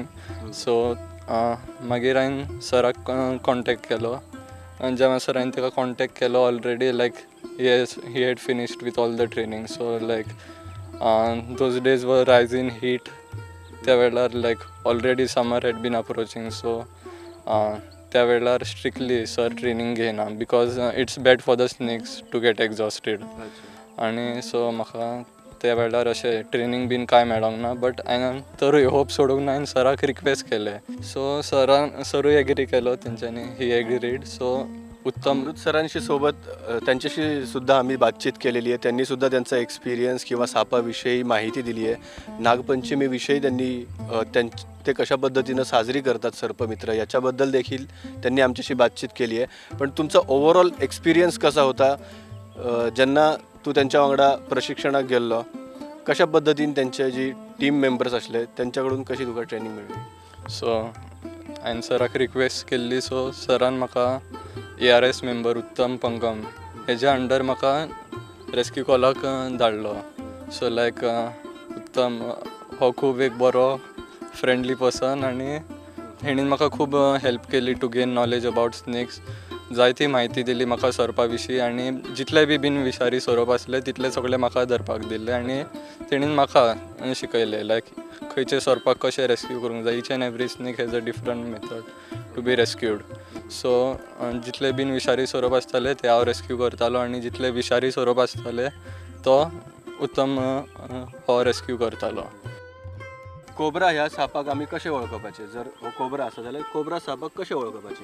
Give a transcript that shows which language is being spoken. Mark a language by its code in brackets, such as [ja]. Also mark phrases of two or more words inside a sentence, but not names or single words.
[kok] सो मागीर हांवें सराक कॉन्टेक्ट केलो आनी ज्या म्हणसर हांवें ताका कॉन्टेक्ट केलो [en] already like he had finished with all the training. so like those days were rise in heat. [kok] त्या वेळार [en] like already summer had been approaching. [kok] सो त्या वेळार स्ट्रिक्टली सर ट्रेनींग घेयना [en] because it's bad for the snakes to get exhausted. [kok] आनी सो म्हाका त्या वेळार अशें ट्रेनींग बीन कांय मेळोंक ना. बट हांवें तरूय होप सोडूंक ना, हांवें सराक रिक्वेस्ट केलें. सो सरूय एग्री केलो तेंच्यांनी, [en] he agreed. [kok] सो उत्तम [mr] अमृत सरांशी सोबत त्यांच्याशी सुद्धा आम्ही बातचीत केलेली आहे. त्यांनी सुद्धा त्यांचा एक्सपिरियन्स किंवा सापाविषयी माहिती दिली आहे. नागपंचमीविषयी त्यांनी ते कशा पद्धतीनं साजरी करतात सर्पमित्र याच्याबद्दल देखील त्यांनी आमच्याशी बातचीत केली आहे. पण तुमचा [en] overall experience [mr] कसा होता ज्यांना तू त्यांच्या [kok] वांगडा प्रशिक्षणाक गेल्लो? [mr] कशा पद्धतीने त्यांचे जी [en] team members [mr] असले त्यांच्याकडून कशी [kok] तुका ट्रेनिंग मेळ्ळी? सो हांवें सराक रिक्वेस्ट केल्ली. सो सरान म्हाका ARS मेंबर उत्तम पंगम हेज्या अंडर म्हाका रेस्क्यू कॉलाक धाडलो. सो लायक उत्तम हो खूब एक बरो [en] friendly person [kok] आनी हेणीन म्हाका खूब हेल्प केली [en] to gain knowledge about snakes. [kok] जायती म्हायती दिली म्हाका सोरपा विशीं आनी जितले बीन विशारी सोरोप आसले तितले सगळे म्हाका धरपाक दिले आनी तेणीन म्हाका शिकयलें लायक खंयचे सोरपाक कशें रेस्क्यू करूंक जाय. [en] each and every snake has a different method to be rescued. [kok] सो जितले बीन विशारी सोरोप आसताले ते हांव रेस्क्यू करतालो आनी जितले विशारी सोरोप आसताले तो उत्तम हो रेस्क्यू करतालो. कोब्रा ह्या सापाक आमी कशें वळखपाचें? जर हो कोब्रा आसा जाल्यार कोब्रा सापाक कशें वळखपाचें?